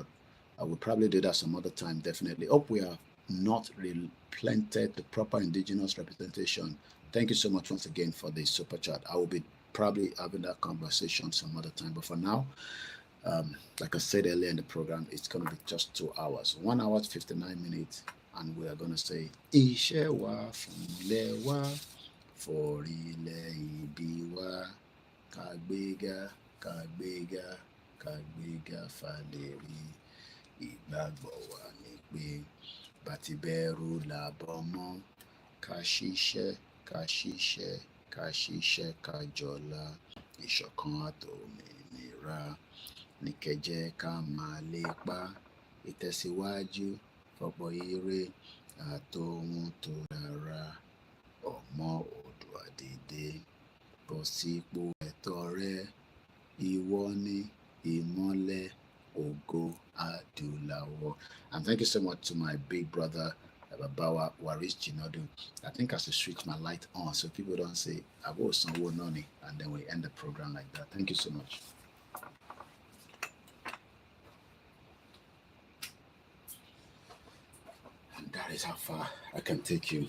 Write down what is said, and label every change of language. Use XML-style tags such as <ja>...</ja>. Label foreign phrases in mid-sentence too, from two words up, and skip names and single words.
<en>I will probably do that some other time, definitely. Hope we have not replanted the proper indigenous representation. Thank you so much once again for the super chat. I will be probably having that conversation some other time, but for now, like I said earlier in the program, it's going to be just 2 hours, 1 hour 59 minutes, and we are going to say</en> <yo>Ishe wa funle wa forile ibiwa kagbega kagbega kagbega faleri ìgbàgbọ́ wa ni pé bàtìbẹ̀rù làbọ̀mọ́ ká ṣiṣẹ́ ká ṣiṣẹ́ ká ṣiṣẹ́ ká jọlá ìṣọ̀kan àtòmìnira ní kẹjẹ ká máa lépa ìtẹ̀síwájú fọ́pọ̀ ire àtòhun tó dára ọmọ Oòduà dìde bọ́ sípò ẹ̀tọ́ rẹ ìwọ ni ìmọ́lẹ̀ ògo adúláwọ̀.</yo> <en>And thank you so much to my big brother Babawa Waris Jinodu. I think I should switch my light on so people don't say Abo Sanwo Noni, and then we end the program like that. Thank you so much. And that is how far I can take you.</en>